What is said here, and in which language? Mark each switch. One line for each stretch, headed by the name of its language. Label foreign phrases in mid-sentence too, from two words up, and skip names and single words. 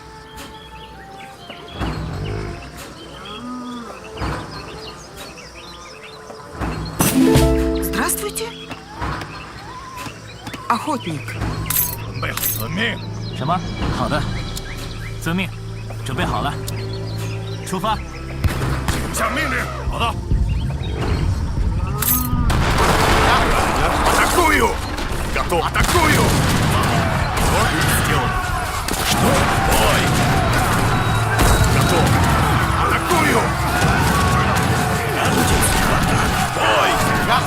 Russian: Здравствуйте. Охотник.
Chinese: 准备好遵命。什么？好的，遵命。准备好了，出发。请下命令。好的。
Russian: Атакую! Готов. Атакую! Что будет сделано? Что? Бой! Готов. Атакую! Бой! Газ!